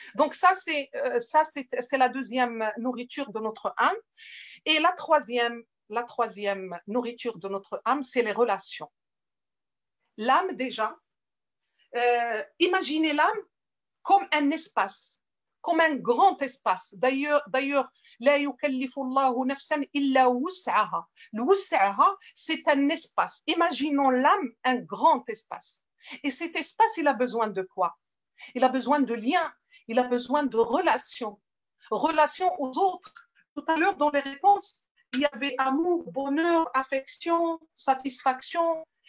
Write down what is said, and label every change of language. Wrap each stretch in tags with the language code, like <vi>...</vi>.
<fr>Donc ça, c'est la deuxième nourriture de notre âme. Et la troisième nourriture de notre âme, c'est les relations. L'âme, déjà, imaginez l'âme comme un espace, comme un grand espace. D'ailleurs,</fr> <ar>لا يكلف الله نفسا إلا وسعها.</ar> <fr>Le وسعها, c'est un espace. Imaginons l'âme, un grand espace. Et cet espace, il a besoin de quoi? Il a besoin de liens, il a besoin de relations. Relations aux autres. Tout à l'heure, dans les réponses, il y avait amour, bonheur, affection, satisfaction.</fr>